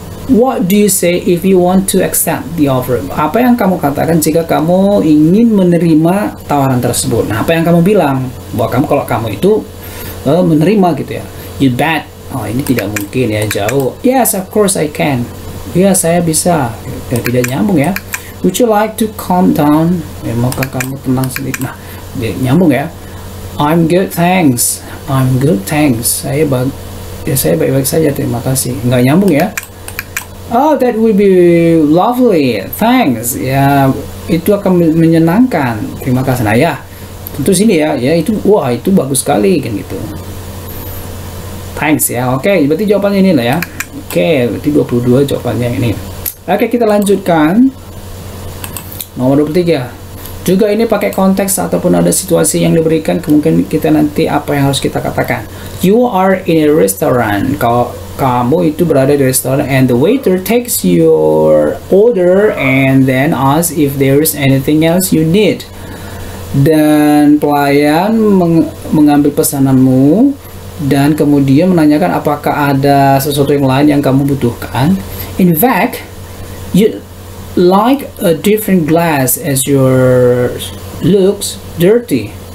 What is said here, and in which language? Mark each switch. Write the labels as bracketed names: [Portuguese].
[English] What do you say if you want to accept the offer? [Indonesian] Apa yang kamu katakan jika kamu ingin menerima tawaran tersebut? Nah, apa yang kamu bilang? Bahwa kamu, kalau kamu itu menerima gitu ya. [English] You bet. [Indonesian] Oh, ini tidak mungkin ya, jauh. [English] Yes, of course I can. [Indonesian] Ya, saya bisa. Ya, tidak nyambung ya. [English] Would you like to calm down? [Indonesian] Ya, maukah kamu tenang sedikit? Nah, nyambung ya. [English] I'm good, thanks. I'm good, thanks. [Indonesian] Saya baik-baik saja, terima kasih. Nggak nyambung ya. [English] Oh, that will be lovely, thanks. [Indonesian] Ya, itu akan menyenangkan. Terima kasih. Nah ya, tentu sini ya, itu, wah itu bagus sekali kan gitu. Thanks ya. Oke, berarti jawabannya ini lah ya. Oke, berarti 22 jawabannya ini. Oke, kita lanjutkan. Nomor 23. Juga ini pakai konteks ataupun ada situasi yang diberikan, kemungkinan kita nanti apa yang harus kita katakan. [English] You are in a restaurant. [Indonesian] Kalau kamu itu berada di restoran [English] and the waiter takes your order and then asks if there is anything else you need. [Indonesian] Dan pelayan mengambil pesananmu dan kemudian menanyakan apakah ada sesuatu yang lain yang kamu butuhkan. [English] In fact, you like a different glass as your looks dirty.